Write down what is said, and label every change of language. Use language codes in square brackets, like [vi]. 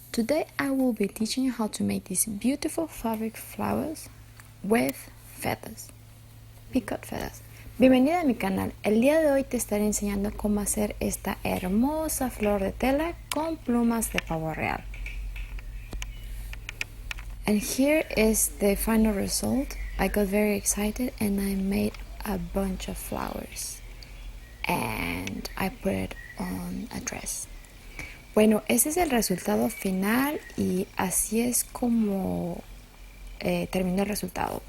[en] Today I will be teaching you how to make these beautiful fabric flowers with feathers, peacock feathers. [es] Bienvenida a mi canal. El día de hoy te estaré enseñando cómo hacer esta hermosa flor de tela con plumas de pavo real. [en] And here is the final result. I got very excited and I made a bunch of flowers and I put it on a dress. [es] Bueno, ese es el resultado final y así es como terminó el resultado.